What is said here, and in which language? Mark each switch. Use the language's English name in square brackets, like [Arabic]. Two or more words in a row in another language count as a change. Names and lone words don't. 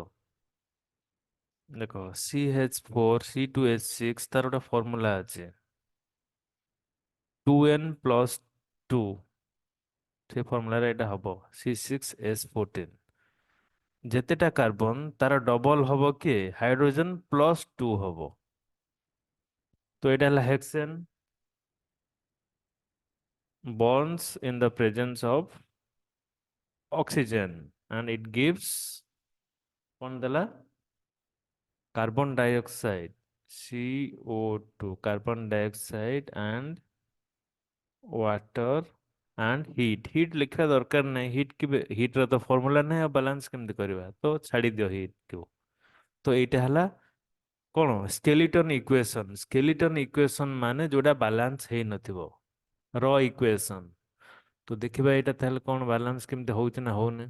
[Odia] ଦେଖ CH4C2H6, ତାର ଗୋଟେ ଫର୍ମୁଲା ଅଛି, 2n+2, ସେ ଫର୍ମୁଲାରେ ଏଇଟା ହବ C6H14। ଯେତେଟା କାର୍ବନ ତାର ଡବଲ ହବ କିଏ ହାଇଡ୍ରୋଜେନ +2 ହବ। ତ ଏଇଟା ହେଲା ହେକ୍ସେନ୍ [English] bonds in the presence of oxygen and it gives [Odia] କଣ ଦେଲା [English] carbon dioxide CO2 carbon dioxide and water and heat [Odia] ଲେଖିବା ଦରକାର ନାହିଁ heat ର ତ ଫର୍ମୁଲା ନାହିଁ ଆଉ ବାଲାନ୍ସ କେମିତି କରିବା ତ ଛାଡି ଦିଅ heat କୁ। ତ ଏଇଟା ହେଲା କଣ [English] skeleton equation [Odia] ମାନେ ଯୋଉଟା ବାଲାନ୍ସ ହେଇନଥିବ ର ଇକ୍ୱେସନ। ତ ଦେଖିବା ଏଇଟା ତାହେଲେ କଣ ବାଲାନ୍ସ କେମିତି ହଉଛି ନା ହଉନି।